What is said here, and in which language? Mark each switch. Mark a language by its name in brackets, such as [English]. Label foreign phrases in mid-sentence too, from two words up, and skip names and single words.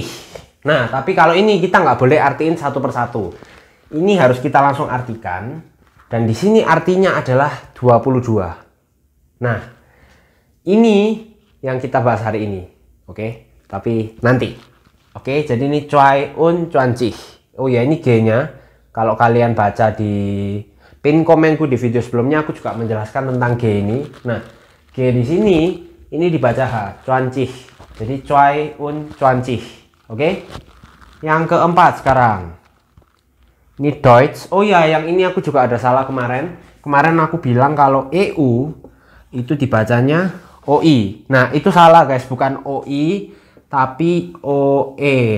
[Indonesian] Nah, tapi kalau ini kita nggak boleh artiin satu persatu. Ini harus kita langsung artikan. Dan di sini artinya adalah 22. Nah, ini yang kita bahas hari ini. Oke, tapi nanti. Oke, jadi ini [German] zwei und 20. [Indonesian] Oh ya, ini G-nya. Kalau kalian baca di pin komenku di video sebelumnya, aku juga menjelaskan tentang G ini. Nah, G di sini ini dibaca H, 20. Jadi [German] zwei und 20. [Indonesian] Oke? Yang keempat sekarang. Ini Deutsch. Oh ya, yang ini aku juga ada salah kemarin. Kemarin aku bilang kalau EU itu dibacanya OI. Nah, itu salah guys, bukan OI tapi OE.